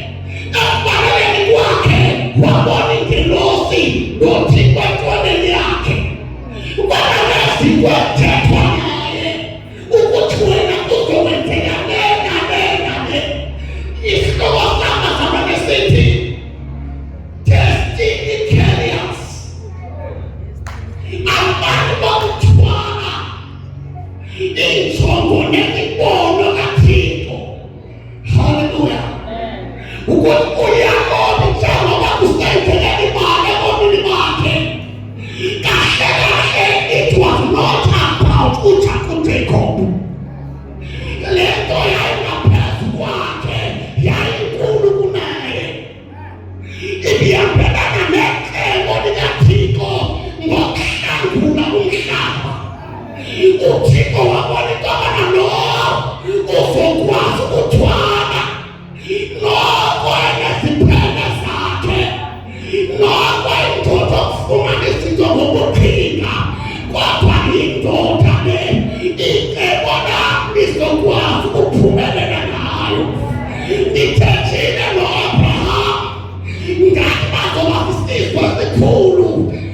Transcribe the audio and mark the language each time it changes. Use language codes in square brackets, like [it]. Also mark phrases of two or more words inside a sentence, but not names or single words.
[xh] Ekubalekeni kwakhe wabona ingelosi noThixo enkoneni yakhe. Kwalezi kwathethwa naye ukuthi wena uzokwenzeka le. Isihloko sami sithi [en] destiny carriers. [xh] Abantu bokuthwala injongo nemibono kaThixo. Haleluya. Ukuthi uYakobi njengoba usenzela imali ebomini bakhe, kahle [en] it was not about [xh] uJakob. Lento yayingaphezu kwakhe yayinkulu kunaye. Ibiyambelana necebo likaThixo ngokuhlangula umhlaba. uThixo wabona into abana lo uzokwazi ukuthwala, noko eneziphene zakhe, noko indoda okufumana izinto ngokuqhinga. [zu] Kodwa indoda le icebo lami lizokwazi ukuphumelela ngayo. [xh] Ndithethile lo-Abraham ngathi bazoba isizwe esikhulu.